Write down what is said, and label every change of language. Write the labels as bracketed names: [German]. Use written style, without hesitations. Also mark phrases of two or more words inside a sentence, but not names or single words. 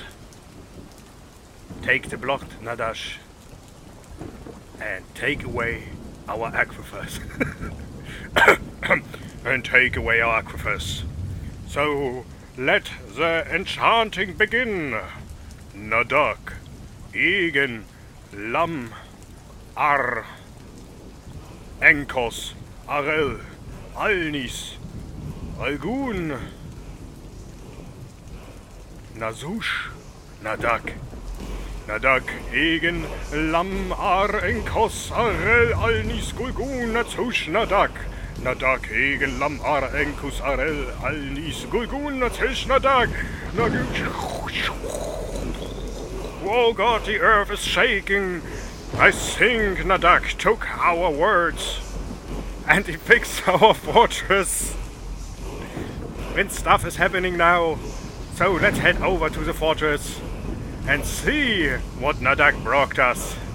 [English] Take the blood, Nadash, and take away our aquifers. And take away our aquifers. So let the enchanting begin. NADAK, Igen, Lam, Ar, Enkos, Arel, Alnis, Algun, Nazush, NADAK. NADAK, Igen, Lam, Ar, Enkos, Arel, Alnis, Gulgun, Nazush, NADAK. NADAK, Igen, Lam, Ar, Enkos, Arel, Alnis, Gulgun, Nazush, NADAK. Oh God, the earth is shaking. I think NADAK took our words and he fixed our fortress. And stuff is happening now. So let's head over to the fortress and see what NADAK brought us.